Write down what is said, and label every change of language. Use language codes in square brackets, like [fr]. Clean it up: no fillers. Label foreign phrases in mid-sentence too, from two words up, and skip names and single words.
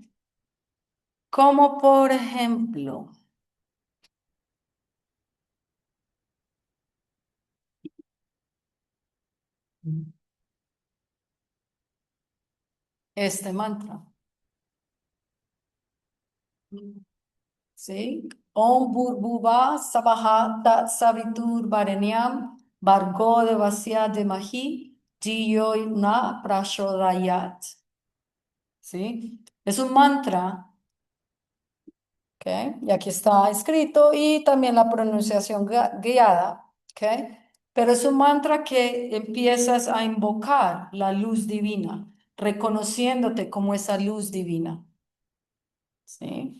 [es] Como por ejemplo, este mantra. ¿Sí? [sa] ॐ भूर्भुव स्वः तत् सवितुर् वरेण्यम् भर्गो देवस्य धीमहि धियो नः प्रचोदयात्. [es] ¿sí? Es un mantra, ¿ok? Y aquí está escrito y también la pronunciación guiada, ¿ok? Pero es un mantra que empiezas a invocar la luz divina, reconociéndote como esa luz divina, ¿sí?